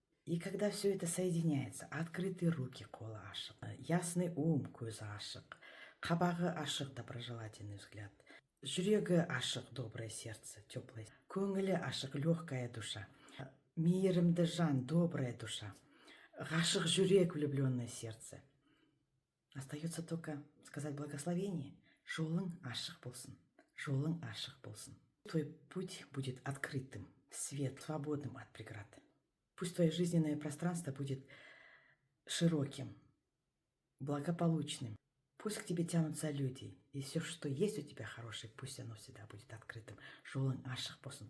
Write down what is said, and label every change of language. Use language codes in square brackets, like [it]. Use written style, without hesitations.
[ru] И когда все это соединяется, открытые руки [kk] кола ашық, [ru] ясный ум [kk] көзі ашық, қабағы ашық, [ru] доброжелательный взгляд, [kk] жүрегі ашық, [ru] доброе сердце, теплое, [kk] көңілі ашық, [ru] легкая душа, [kk] мейірімді жан, [ru] добрая душа, [kk] ғашық жүрек, [ru] влюбленное сердце. Остается только сказать благословение. [kk] Жолың ашық болсын, жолың ашық болсын. [ru] Твой путь будет открытым, свет, свободным от преград. Пусть твое жизненное пространство будет широким, благополучным. Пусть к тебе тянутся люди, и все, что есть у тебя хорошее, пусть оно всегда будет открытым. [kk] Жолың ашық болсын.